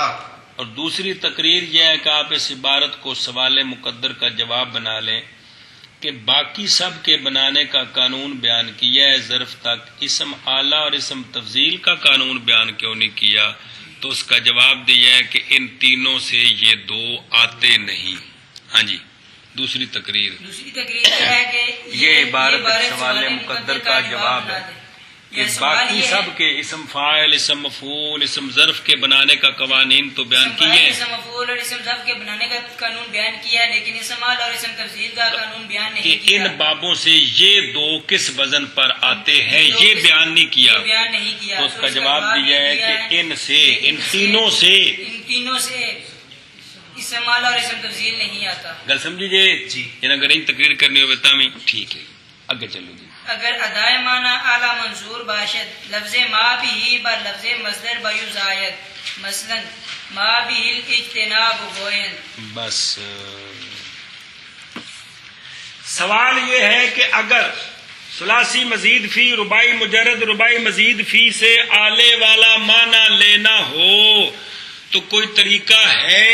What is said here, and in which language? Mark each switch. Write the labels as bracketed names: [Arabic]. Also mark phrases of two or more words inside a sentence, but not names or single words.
[Urdu] اور دوسری تقریر یہ ہے کہ آپ اس عبارت کو سوال مقدر کا جواب بنا لیں کہ باقی سب کے بنانے کا قانون بیان کیا ہے ظرف تک، اسم اعلیٰ اور اسم تفضیل کا قانون بیان کیوں نہیں کیا؟ تو اس کا جواب دیا ہے کہ ان تینوں سے یہ دو آتے نہیں۔ ہاں جی، دوسری تقریر یہ ہے کہ یہ عبارت سوال مقدر کا جواب ہے کہ باقی سب کے اسم فاعل، اسم مفعول، اسم ظرف کے بنانے کا قوانین تو بیان کیے ہیں، اسم مفعول اور اسم ظرف کے بنانے کا قانون بیان کیا ہے، لیکن اسم اعلیٰ اور اسم تفضیل کا قانون بیان کہ نہیں کیا، ان بابوں سے یہ دو کس وزن پر آتے ہیں یہ بیان نہیں کیا۔ بیان نہیں کیا، تو اس کا جواب دیا ہے کہ ان تینوں سے ان تینوں سے اسم اعلیٰ اور اسم تفضیل نہیں آتا۔ [Punjabi] گل سمجھی جی؟ [Urdu] اگر ان تقریر کرنی ہو تامی ٹھیک ہے، آگے چلو جی۔ [Persian] اگر ادائے معنی اعلیٰ منظور باشد لفظ ما بھی بر لفظ مصدر بیزاید، مثلا ما بھی الاجتناب گوئن۔ [Urdu] بس سوال یہ ہے کہ اگر ثلاثی مزید فی، رباعی مجرد، رباعی مزید فی سے آلے والا معنی لینا ہو تو کوئی طریقہ ہے؟